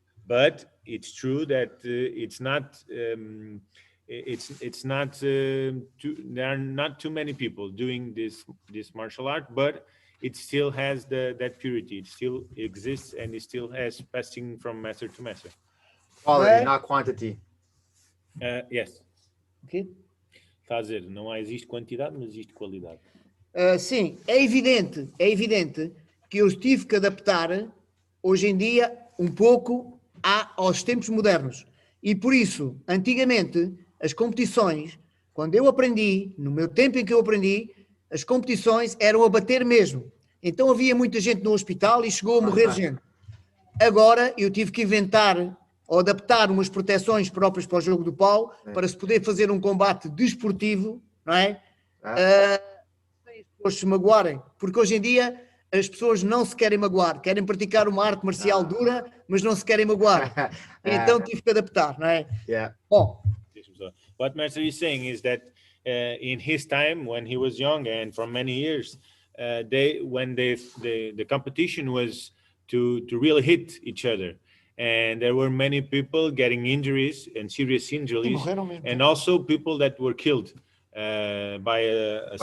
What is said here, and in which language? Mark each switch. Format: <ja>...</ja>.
<en>But it's true that it's not there are not too many people doing this martial art, but it still has that purity. It still exists, and it still has passing from master to master. Quality, not quantity. Yes. Okay.</en> <pt>Está a dizer, não existe quantidade, mas existe qualidade. Sim, é evidente que eu tive que adaptar hoje em dia um pouco aos tempos modernos. E por isso, antigamente, as competições, quando eu aprendi, no meu tempo em que eu aprendi, as competições eram a bater mesmo. Então havia muita gente no hospital e chegou a morrer gente. Agora eu tive que inventar ou adaptar umas proteções próprias para o jogo do pau para se poder fazer um combate desportivo, não é? Sem as pessoas se magoarem. Porque hoje em dia as pessoas não se querem magoar, querem praticar uma arte marcial dura, mas não se querem magoar. Então tive que adaptar, não é?</pt> <en>Yeah.</en> <pt>Bom,</pt> <en>What Master is saying is that in his time, when he was young and for many years, the competition was to really hit each other, and there were many people getting injuries and serious injuries, and also people that were killed by a</en>